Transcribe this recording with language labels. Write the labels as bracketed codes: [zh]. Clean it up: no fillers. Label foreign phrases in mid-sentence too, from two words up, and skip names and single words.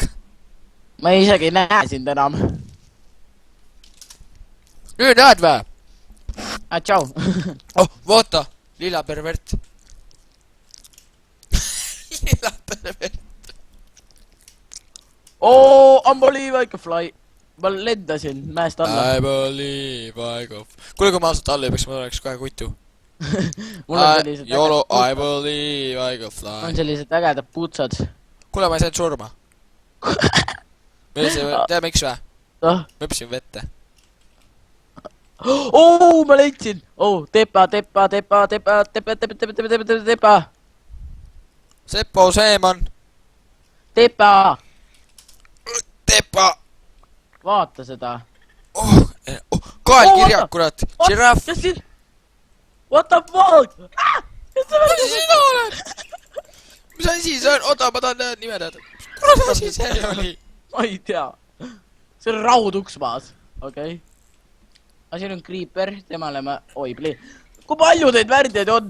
[et] ma isegi ei näe sind enam . nüüd näed vä ? tšau . oh , vaata , lilla pervert . lilla pervert . [en] oo , unbelieve I can fly . [et] ma lendasin mäest alla . [en] I believe I go . [et] kuule , kui ma ausalt alla hüppaks , ma oleks kohe kutu . mul on sellised [en] YOLO , I believe I go fly [et] on . sellised ägedad putsad . kuule , ma ei saanud surma . tead miks vä ? oh , ma hüppasin vette . ma leidsin . oh , tepa . Sepo Seeman . tepa . Tepa . vaata seda . kaelkirjak , kurat . žirahv . kes siin ? [en] What the fuck ? [et] mis sina oled ? mis asi see on ? oota , ma tahan nime teada . kurat asi see oli ? ma ei tea . see on rauduks maas , okei . aga siin on Creeper , temale ma , oi plee . kui palju teid värdjaid on ?